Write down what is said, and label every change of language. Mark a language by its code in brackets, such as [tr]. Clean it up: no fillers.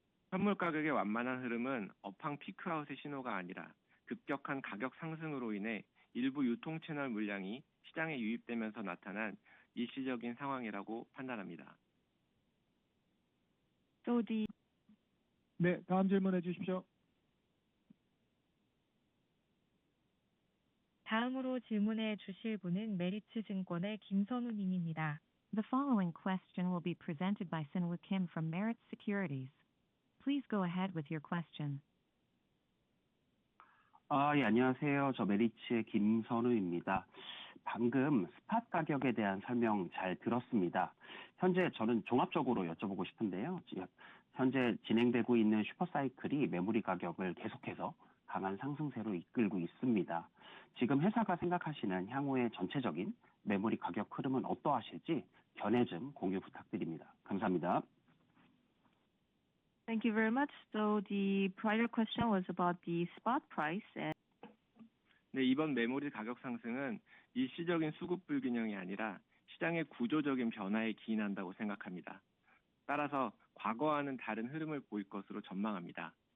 [ko] 현물 가격의 완만한 흐름은 업황 피크아웃의 신호가 아니라 급격한 가격 상승으로 인해 일부 유통 채널 물량이 시장에 유입되면서 나타난 일시적인 상황이라고 판단합니다. [en] So the. [ko] 네, 다음 질문해 주십시오. 다음으로 질문해 주실 분은 메리츠 증권의 김선우 님입니다. [en] The following question will be presented by Sinwoo Kim from Merit Securities. Please go ahead with your question. [ko] 예, 안녕하세요. 저 메리츠의 김선우입니다. 방금 스팟 가격에 대한 설명 잘 들었습니다. 현재 저는 종합적으로 여쭤보고 싶은데요. 현재 진행되고 있는 슈퍼사이클이 메모리 가격을 계속해서 강한 상승세로 이끌고 있습니다. 지금 회사가 생각하시는 향후의 전체적인 메모리 가격 흐름은 어떠하실지 견해 좀 공유 부탁드립니다. 감사합니다. [en] Thank you very much. So the prior question was about the spot price. And. [ko] 네, 이번 메모리 가격 상승은 일시적인 수급 불균형이 아니라 시장의 구조적인 변화에 기인한다고 생각합니다. 따라서 과거와는 다른 흐름을 보일 것으로 전망합니다.